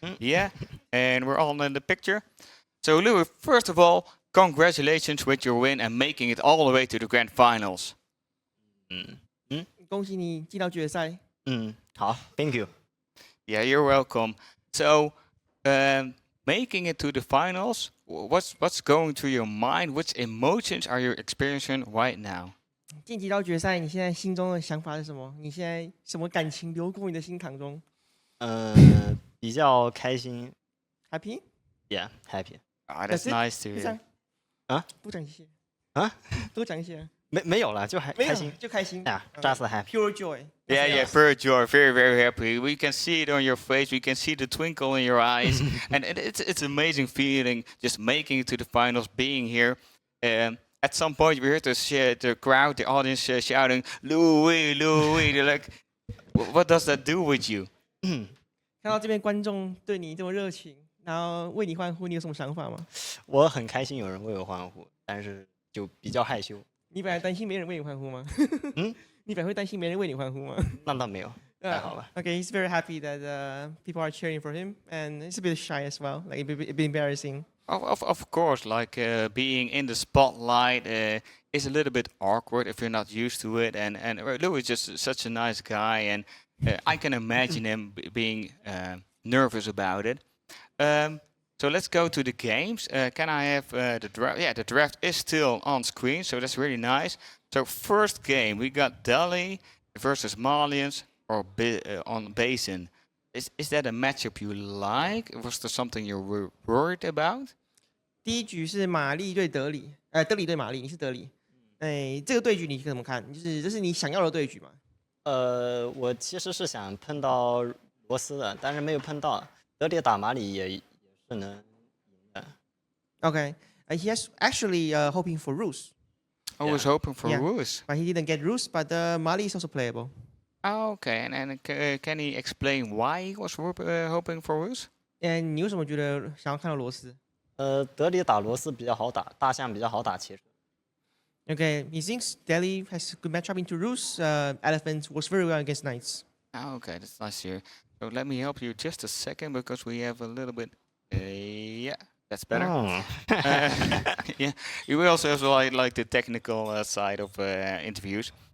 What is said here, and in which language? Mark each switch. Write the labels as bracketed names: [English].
[English] Yeah, and we're all in the picture. So Louis, first of all, congratulations with your win and making it all the way to the grand finals. [Chinese] 恭喜你进到决赛。 [English] 好 ，Thank you. Yeah, you're welcome. So, making it to the finals, what's going through your mind? Which emotions are you experiencing right now? [Chinese] 晋级到决赛，你现在心中的想法是什么？你现在什么感情流过你的心坎中比较开心。 [English] ？Happy? Yeah, happy. Ah, that's nice to [Chinese] 就这 [English] hear. [Chinese] 样啊？不讲谢谢啊？多讲一些。没有了，就还没有开心。就开心。 [English] Yeah, just happy. Pure joy. Yeah, very joy, very happy. We can see it on your face. We can see the twinkle in your eyes, and it's amazing feeling just making it to the finals, being here. At some point, we heard the crowd, the audience shouting, "Louis, Louis!" They're like, "What does that do with you?" [Chinese] 看到这边观众对你这么热情，然后为你欢呼，你有什么想法吗？我很开心有人为我欢呼，但是就比较害羞。你本来担心没人为你欢呼吗？你本来会担心没人为你欢呼吗？那倒没有，还好吧。 [English] Okay, he's very happy that people are cheering for him, and it's a bit shy as well, like a bit embarrassing. Of course, like being in the spotlight is a little bit awkward if you're not used to it. And Louis is just such a nice guy, and I can imagine him being nervous about it. So let's go to the games. Can I have the draft? Yeah, the draft is still on screen, so that's really nice. So first game, we got Delhi versus Malians on Basin. Is that a matchup you like? Was there something you were worried about? [Chinese] 第一局是马利对德里，德里对马利，你是德里。这个对局你怎么看？就是这是你想要的对局吗？我其实是想碰到罗斯的，但是没有碰到。德里打马里也是能赢的。 [English] Okay, he has actually hoping for Rus. I was hoping for Rus. But he didn't get Rus, but Mali is also playable. Oh, okay, and can he explain why he was hoping for Rus? [Chinese] 你为什么觉得想要看到罗斯？德里打罗斯比较好打，大象比较好打，其实。 [English] Okay, he thinks Delhi has good matchup into Rus. Elephants works very well against Knights. Oh, okay, that's nice to hear. So let me help you just a second because we have a little bit. Yeah, that's better. Oh. Yeah, we also have like the technical side of interviews.